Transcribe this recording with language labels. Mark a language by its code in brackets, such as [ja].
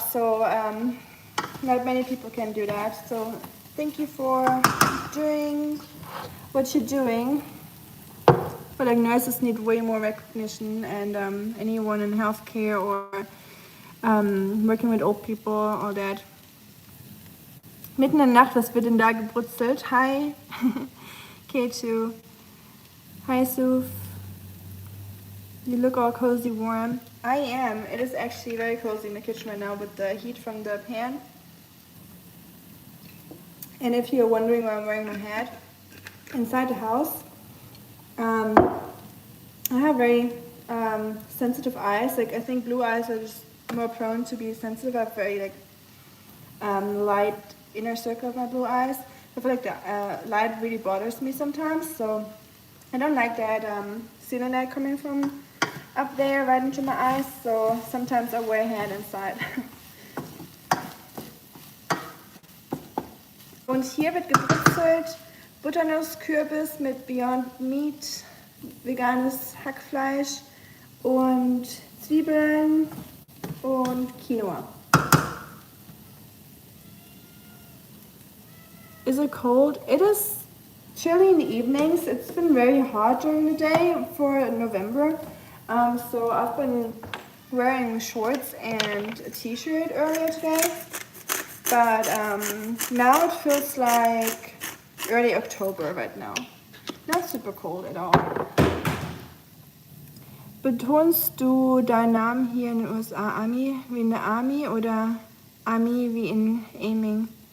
[en] So not many people can do that. So thank you for doing what you're doing. But like nurses need way more recognition, and anyone in healthcare or working with old people, all that. [de] Mitten in der Nacht, was wird denn da gebrutzelt? [en] Hi, K2. Hi, Suf. You look all cozy warm. I am. It is actually very cozy in the kitchen right now with the heat from the pan. And if you're wondering why I'm wearing my hat, inside the house, I have very sensitive eyes. Like I think blue eyes are just more prone to be sensitive. I have very light inner circle of my blue eyes. I feel like the light really bothers me sometimes, so I don't like that ceiling light coming from up there right into my eyes, so sometimes I wear a hat inside. [de] Und hier wird gebrutzelt Butternusskürbis mit Beyond Meat, veganes Hackfleisch und Zwiebeln und Quinoa. [en] Is it cold? It is chilly in the evenings. It's been very hot during the day for November. So I've been wearing shorts and a t-shirt earlier today. But now it feels like early October right now. Not super cold at all. [de] Betonst du deinen Namen hier in den USA Ami wie in der Army oder Ami wie in Aiming?